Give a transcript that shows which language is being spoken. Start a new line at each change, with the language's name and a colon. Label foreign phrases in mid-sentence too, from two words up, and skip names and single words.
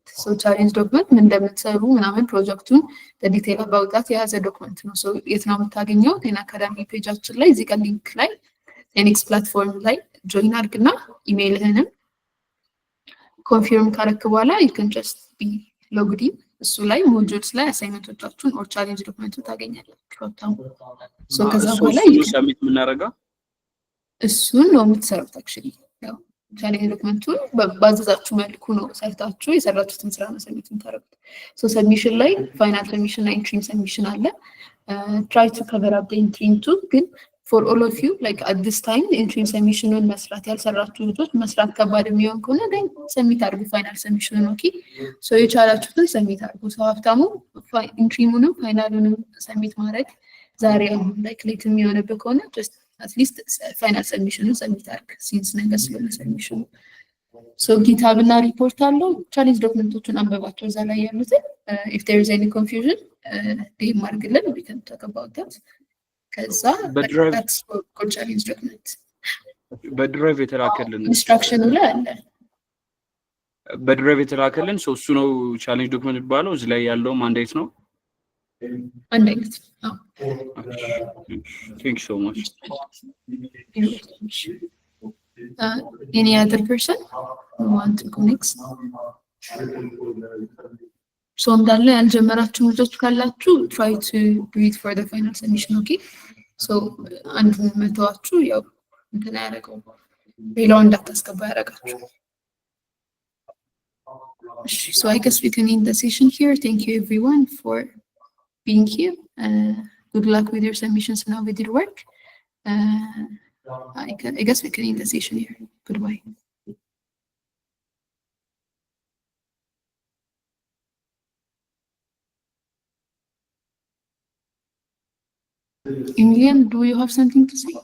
Amharic: so
English: challenge document
Amharic: ምን እንደምትሰሩ ምናምን ፕሮጀክቱን በዲቴል
English: about that
Amharic: የያዘ ዶክመንት ነው። so የት ነው የምታገኘው? ቴን አካዳሚ ፔጃችን ላይ እዚህ ጋር ሊንክ ላይ ቴኒክስ ፕላትፎርም ላይ ጆይን አድርግና
English: email confirm
Amharic: ካረክ በኋላ
English: you can just be logged in.
Amharic: እሱ ላይ ሞጁልስ ላይ
English: assignments or challenge document
Amharic: ታገኛላችሁ። ሶ ከዛ በኋላ ሰሚት የምናደርገው እሱን ነው የምትሰሩት። actually ያው
English: challenge document
Amharic: ባዘዛችሁ መልኩ ነው ሰርታችሁ የሰራችሁትን ስራ ነው ሰሚት የምታደርጉት።
English: so submission
Amharic: ላይ
English: final submission
Amharic: ላይ
English: interim submission
Amharic: አለ።
English: try to cover up the interim too.
Amharic: ግን
English: for all of you like at this time interim submission
Amharic: መስራት ያልሰራችሁ ልጆች መስራት ከባድ የሚሆን ከሆነ
English: then submit
Amharic: አድርጉ
English: final submission። okay so
Amharic: የቻላችሁትን ሰብሚት አድርጉ። ሶ ሀብታሙ ኢንትሪሙንም ፋይናሉንም ሰብሚት ማድረግ ዛሬ አሁን like ሌት የሚሆንበት ከሆነ
English: just at least final submission submit
Amharic: አድርግ since ነገ ስለሆነ ሰብሚሽኑ።
English: so GitHub
Amharic: እና ሪፖርት አለው።
English: challenge documents
Amharic: አንበባቸው እዛ ላይ ያሉትን
English: if there is any confusion
Amharic: ዲም አድርግልን
English: we can talk about that. ከዛ that's for challenge document
Amharic: በድራይቭ የተላከልን ኢንስትራክሽኑ ላይ አለ። በድራይቭ የተላከልን እሱ ነው
English: challenge document
Amharic: የሚባለው። እዚህ ላይ ያለው ማንዴት ነው። አንድ አይነት ነው።
English: Thank you so much. Any other person who want to go next? So
Amharic: እንዳለ ያልጀመራችሁ ልጆች ካላችሁ
English: try to do it for the final submission. Okay, so
Amharic: አንድ መተዋችሁ ያው እንትን ያደርገው ሌላው እንዳታስገባ ያደርጋችሁ።
English: So I guess we can end the session here. Thank you everyone for being here. Good luck with your submissions and with your work. I guess we can end the session here. Goodbye. Emilian, do you have something to say?